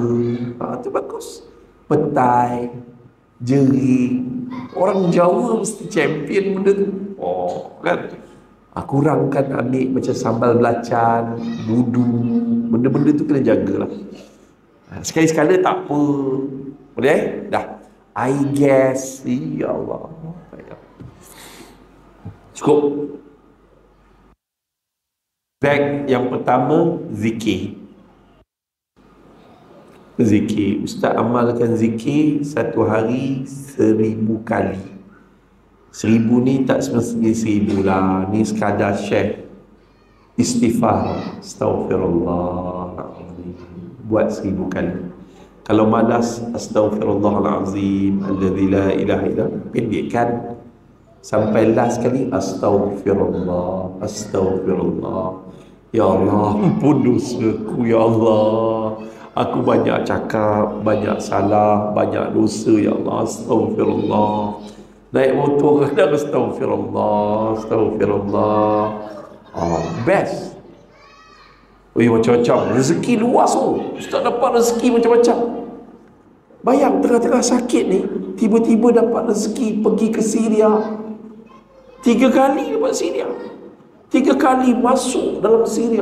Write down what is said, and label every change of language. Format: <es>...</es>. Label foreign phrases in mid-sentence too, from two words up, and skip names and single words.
<ms>Tu bagus. Petai, jering. Orang Jawa mesti champion benda tu. Oh, kan? Kurangkan ambil macam sambal belacan, dudu. Benda-benda tu kena jagalah. Sekali-sekala tak apa. Boleh? Dah.</ms> <en>I guess.</en> <ar>يا الله. Cukup.</ar> <ms>Back yang pertama, zikir. Zikir. Ustaz amalkan zikir satu hari 1000 kali. 1000 ni tak semestinya 1000 lah. Ni sekadar share. Istighfar.</ms> <ar>أستغفر الله العظيم.</ar> <ms>Buat 1000 kali. Kalau malas,</ms> <ar>أستغفر الله العظيم الذي لا إله إلا,</ar> <ms>pendekkan sampai last kali,</ms> <ar>أستغفر الله، أستغفر الله. يا الله,</ar> <ms>ampun dosaku,</ms> <ar>يا الله.</ar> <ms>Aku banyak cakap, banyak salah, banyak dosa,</ms> <ar>يا الله.</ar> <ms>Astaghfirullah. Naik motor kadang</ms> <ar>أستغفر الله، أستغفر الله.</ar> <ms>Best. Macam-macam. Rezeki luas tu. Ustaz dapat rezeki macam-macam. Bayang tengah-tengah sakit ni, tiba-tiba dapat rezeki pergi ke Syria. 3 kali dapat Syria. 3 kali masuk dalam Syria.</ms>